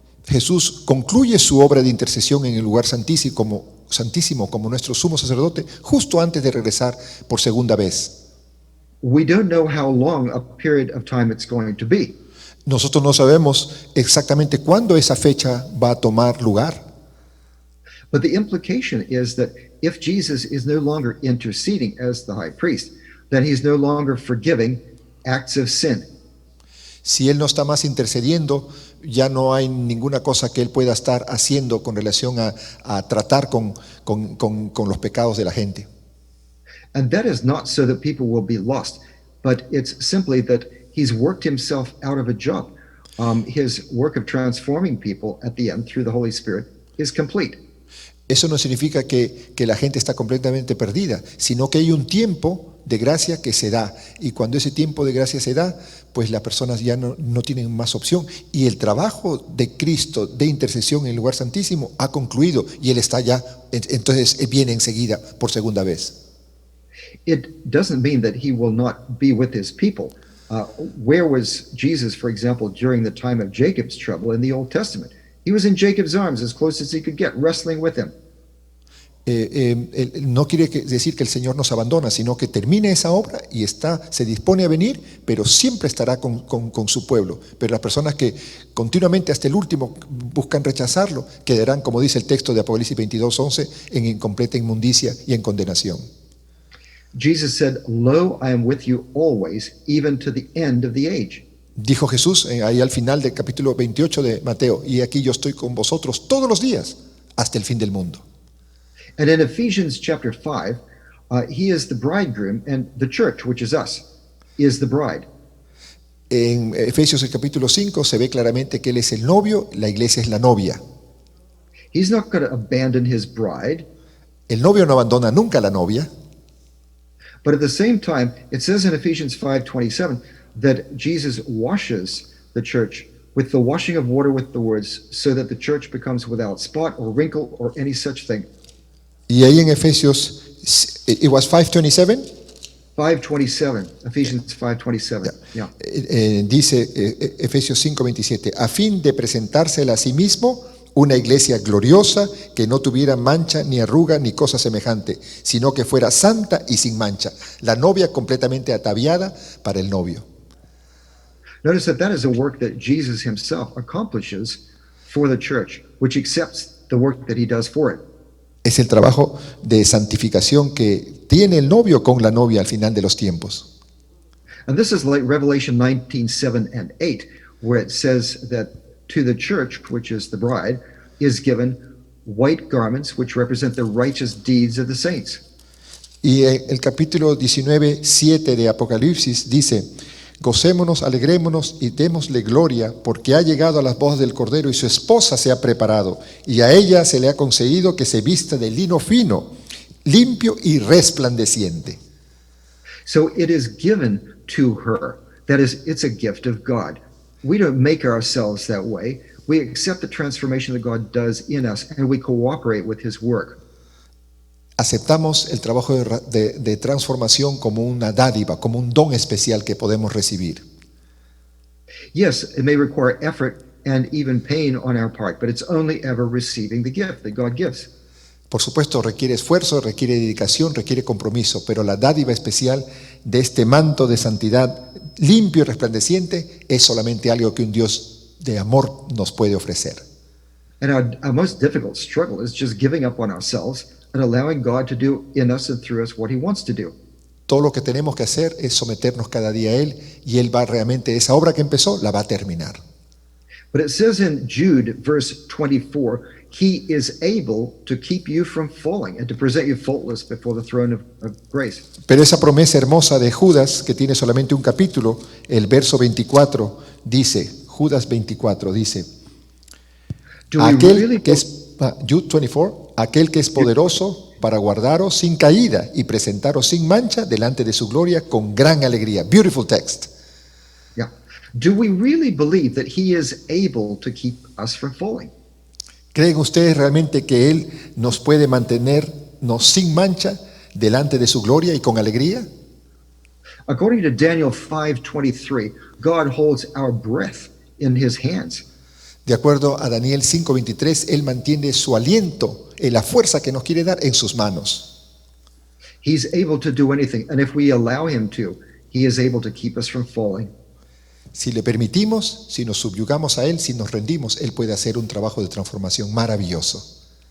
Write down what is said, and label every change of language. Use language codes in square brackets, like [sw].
[es] Jesús concluye su obra de intercesión en el lugar santísimo como nuestro sumo sacerdote justo antes de regresar por segunda vez. [en] We don't know how long a period of time it's going to be. [es] Nosotros no sabemos exactamente cuándo esa fecha va a tomar lugar. [en] But the implication is that if Jesus is no longer interceding as the high priest, then he's no longer forgiving acts of sin. [es] Si Él no está más intercediendo, ya no hay ninguna cosa que Él pueda estar haciendo con relación a tratar con los pecados de la gente. [en] And that is not so that people will be lost, but it's simply that he's worked himself out of a job. His work of transforming people at the end through the Holy Spirit is complete. [es] Eso no significa que la gente está completamente perdida, sino que hay un tiempo de gracia que se da. Y cuando ese tiempo de gracia se da, pues las personas ya no tienen más opción. Y el trabajo de Cristo de intercesión en el lugar santísimo ha concluido y Él está ya, entonces Él viene enseguida por segunda vez. [en] It doesn't mean that he will not be with his people. Where was Jesus, for example, during the time of Jacob's trouble in the Old Testament? He was in Jacob's arms as close as he could get, wrestling with him. [es] No quiere decir que el Señor nos abandona, sino que termine esa obra y se dispone a venir, pero siempre estará con su pueblo. Pero las personas que continuamente hasta el último buscan rechazarlo, quedarán, como dice el texto de Apocalipsis 22:11, en incompleta inmundicia y en condenación. [en] Jesus said, "Lo, I am with you always, even to the end of the age." [es] Dijo Jesús ahí al final del capítulo 28 de Mateo, y aquí yo estoy con vosotros todos los días hasta el fin del mundo. [en] And in Ephesians chapter 5, he is the bridegroom, and the church, which is us, is the bride. [es] En Efesios el capítulo 5 se ve claramente que Él es el novio, la iglesia es la novia. [en] He's not going to abandon his bride. [es] El novio no abandona nunca a la novia. [en] But at the same time, it says in Ephesians 5:27 that Jesus washes the church with the washing of water with the words, so that the church becomes without spot or wrinkle or any such thing. [es] Y ahí en Efesios, [en] it was 5:27. 5:27, Ephesians 5:27. Yeah. [es] Dice Efesios 5:27, a fin de presentársela a sí mismo una iglesia gloriosa que no tuviera mancha ni arruga ni cosa semejante, sino que fuera santa y sin mancha, la novia completamente ataviada para el novio. [en] Notice that is a work that Jesus himself accomplishes for the church, which accepts the work that he does for it. [es] Es el trabajo de santificación que tiene el novio con la novia al final de los tiempos. [en] And this is like Revelation 19:7 and 8, where it says that to the church, which is the bride, is given white garments which represent the righteous deeds of the saints. [es] Y el capítulo 19:7 de Apocalipsis dice, gocémonos, alegrémonos y démosle gloria, porque ha llegado a las bodas del Cordero y su esposa se ha preparado, y a ella se le ha concedido que se vista de lino fino, limpio y resplandeciente. [en] So it is given to her. That is, it's a gift of God. We don't make ourselves that way. We accept the transformation that God does in us, and we cooperate with his work. [es] Aceptamos el trabajo de transformación como una dádiva, como un don especial que podemos recibir. [en] Yes, it may require effort and even pain on our part, but it's only ever receiving the gift that God gives. [es] Por supuesto, requiere esfuerzo, requiere dedicación, requiere compromiso, pero la dádiva especial de este manto de santidad limpio y resplandeciente es solamente algo que un Dios de amor nos puede ofrecer. [en] And our most difficult struggle is just giving up on ourselves and allowing God to do in us and through us what he wants to do. [es] Todo lo que tenemos que hacer es someternos cada día a Él, y Él va realmente, esa obra que empezó, la va a terminar. [en] But it says in Jude, verse 24, he is able to keep you from falling and to present you faultless before the throne of grace. [es] Pero esa promesa hermosa de Judas, que tiene solamente un capítulo, el verso 24 dice, Judas 24 dice, aquel que es, Jude 24, aquel que es poderoso para guardaros sin caída y presentaros sin mancha delante de su gloria con gran alegría. [en] Beautiful text. Yeah. Do we really believe that he is able to keep us from falling? [es] ¿Creen ustedes realmente que Él nos puede mantenernos sin mancha delante de su gloria y con alegría? [en] According to Daniel 5:23, God holds our breath in his hands. [es] De acuerdo a Daniel 5:23, Él mantiene su aliento, la fuerza que nos quiere dar en sus manos. [en] He's able to do anything, and if we allow him to, he is able to keep us from falling. [es] Si le permitimos, si nos subyugamos a Él, si nos rendimos, Él puede hacer un trabajo de transformación maravilloso.